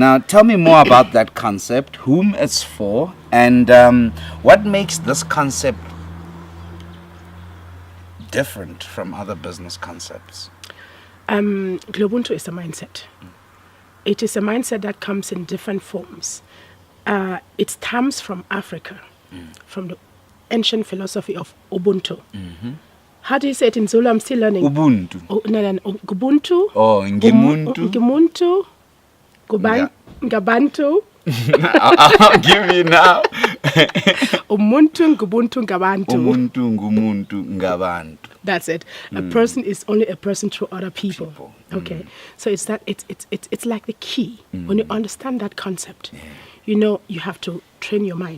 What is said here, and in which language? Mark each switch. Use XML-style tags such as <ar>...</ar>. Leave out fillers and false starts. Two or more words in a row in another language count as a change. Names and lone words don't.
<en>Now, tell me more about that concept, whom it's for, and what makes this concept different from other business concepts? Globuntu is a mindset. It is a mindset that comes in different forms. It stems from Africa, from the ancient philosophy of Ubuntu. How do you say it in Zulu? I'm still learning.</en> <zu>Ubuntu. Ubuntu. Oh, Ngimuntu. Ngimuntu. Ngabantu.</zu> <en>I'll give you now.</en> <zu>Umuntu, Ngubuntu, Ngabantu. Umuntu, Ngumuntu, Ngabantu.</zu> <en>That's it. A person is only a person through other people. Okay. So it's like the key. When you understand that concept, you know, you have to train your mind.</en>